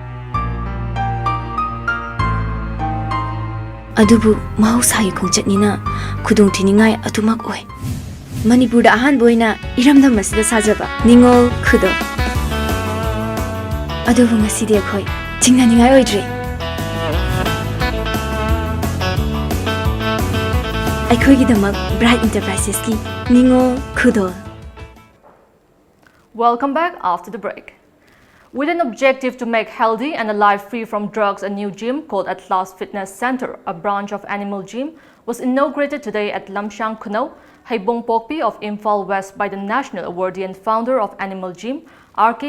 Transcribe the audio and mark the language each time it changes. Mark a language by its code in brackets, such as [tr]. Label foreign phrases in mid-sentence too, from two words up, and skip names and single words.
[mni] adubu mahausayi khongchatnina khudung thiningai atumak oi Manipur da ahan boina iramdam masida sajaba ningol khudo adubu ngasidi ekhoi chingnaningai oidre Bright Enterprises ki Ningo Kudo. [en] Welcome back after the break. With an objective to make healthy and a life free from drugs, a new gym called At Last Fitness Center, a branch of Animal Gym, was inaugurated today at Lamjingbatomtv, Haibong Pokpi of Imphal West by the national awardee and founder of Animal Gym, R.K.